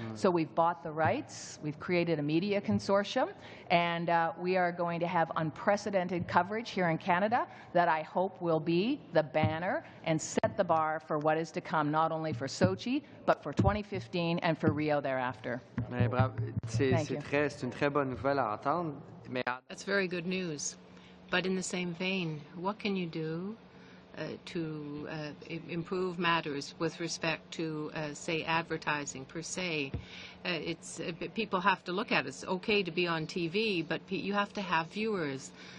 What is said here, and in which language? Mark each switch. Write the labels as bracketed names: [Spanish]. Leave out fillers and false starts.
[English] So we've bought the rights, we've created a media consortium, and we are going to have unprecedented coverage here in Canada that I hope will be the banner and set the bar for what is to come, not only for Sochi, but for 2015 and for Rio thereafter. [French] C'est une très bonne nouvelle à entendre. [English] That's very good news. But in the same vein, what can you do to improve matters with respect to, say, advertising per se? People have to look at it. It's okay to be on TV, but you have to have viewers.